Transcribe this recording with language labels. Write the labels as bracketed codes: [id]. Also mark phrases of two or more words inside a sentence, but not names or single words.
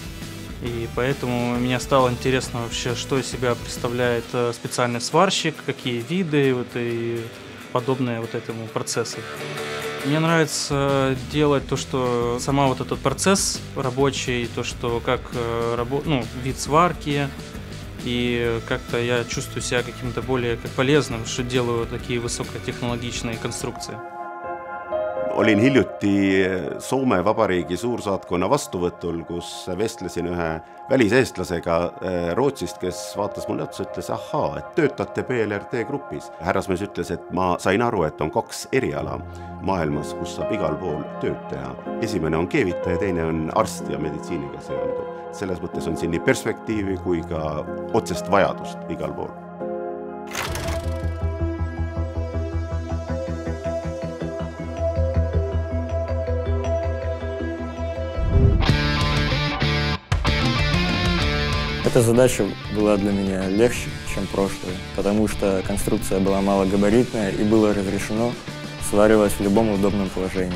[ru] И поэтому мне стало интересно вообще, что из себя представляет специальный сварщик, какие виды и подобные этому процессу. Мне нравится делать то, что сама этот процесс рабочий, то, что как вид сварки, и как-то я чувствую себя каким-то более полезным, что делаю такие высокотехнологичные конструкции. [et] Olin hiljuti Soome Vabariigi suursaatkonna vastuvõtul, kus vestlesin ühe väliseestlasega Rootsist, kes vaatas mulle otsa, ütles, et töötate PLRT grupis. Härrasmees ütles, et ma sain aru, et on 2 eriala maailmas, kus saab igal pool tööd teha. Esimene on keevitaja, teine on arst ja meditsiiniga seonduv. Selles mõttes on siin nii perspektiivi kui ka otsest vajadust igal pool. [ru] Эта задача была для меня легче, чем прошлая, потому что конструкция была малогабаритная и было разрешено сваривать в любом удобном положении.